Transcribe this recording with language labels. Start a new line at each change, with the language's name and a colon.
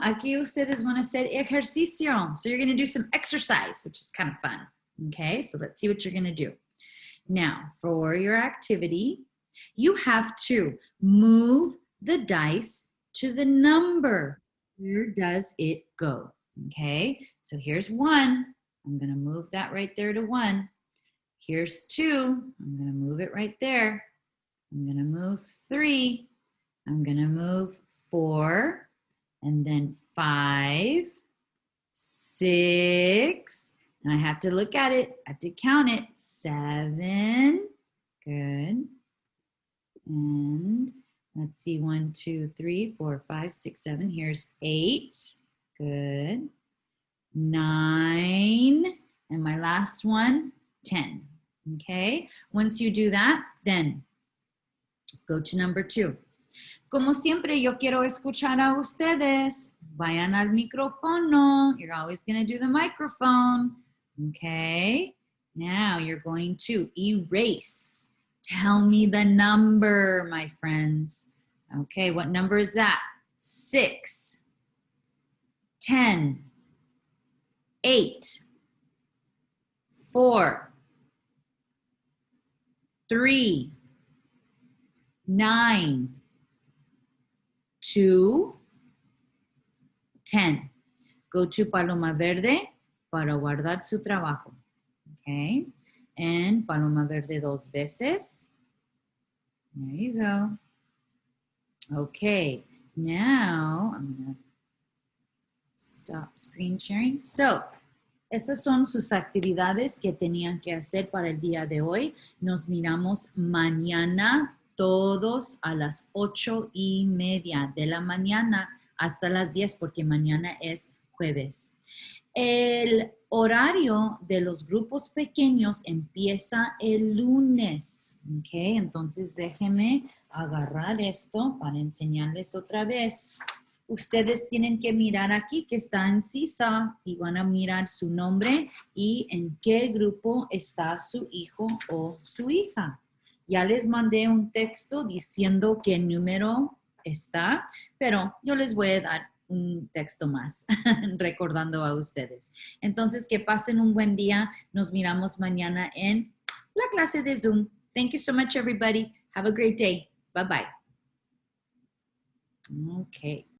Spanish: Aquí ustedes van a hacer ejercicio.
English: So you're going to do some exercise, which is kind of fun. Okay, so let's see what you're going to do. Now, for your activity, you have to move the dice to the number. Where does it go? Okay, so here's 1. I'm going to move that right there to 1. Here's 2. I'm going to move it right there. I'm going to move 3. I'm going to move 4. And then 5, 6. Now I have to look at it. I have to count it. 7. Good. And let's see. 1, 2, 3, 4, 5, 6, 7. Here's 8. Good. 9, and my last one, 10. Okay, once you do that, then go to number 2.
Spanish: Como siempre, yo quiero escuchar a ustedes. Vayan al micrófono.
English: You're always going to do the microphone. Okay, now you're going to erase. Tell me the number, my friends. Okay, what number is that? 6, 10, 8, 4, 3, 9, 2, 10. Go to
Spanish: Paloma Verde para guardar su trabajo.
English: Okay, and Paloma Verde
Spanish: 2 veces.
English: There you go. Okay, now I'm going to stop screen sharing.
Spanish: So, esas son sus actividades que tenían que hacer para el día de hoy. Nos miramos mañana todos a las 8:30 de la mañana hasta las 10 porque mañana es jueves. El horario de los grupos pequeños empieza el lunes. ¿Ok? Entonces déjenme agarrar esto para enseñarles otra vez. Ustedes tienen que mirar aquí que está en Seesaw y van a mirar su nombre y en qué grupo está su hijo o su hija. Ya les mandé un texto diciendo qué número está, pero yo les voy a dar un texto más recordando a ustedes. Entonces, que pasen un buen día. Nos miramos mañana en la clase de Zoom.
English: Thank you so much, everybody. Have a great day. Bye-bye. Okay.